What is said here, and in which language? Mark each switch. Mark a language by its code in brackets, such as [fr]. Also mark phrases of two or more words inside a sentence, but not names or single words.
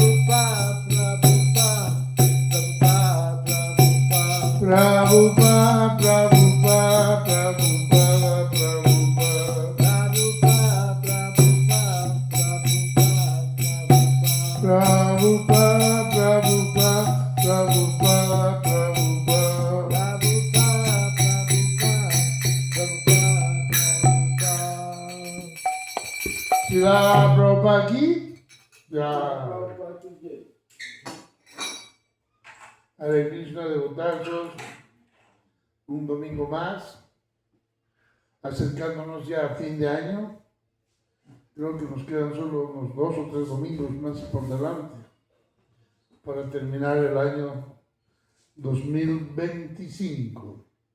[es] Prabhupada, Prabhupada, Prabhupada, Prabhupada. Prabhupada, Prabhupada, Prabhupada, Prabhupada. Srila Prabhupada aquí. Ya. Hare Krishna, devotazos, un domingo más, acercándonos ya a fin de año. Creo que nos quedan solo unos 2 o 3 domingos más por delante para terminar el año 2025.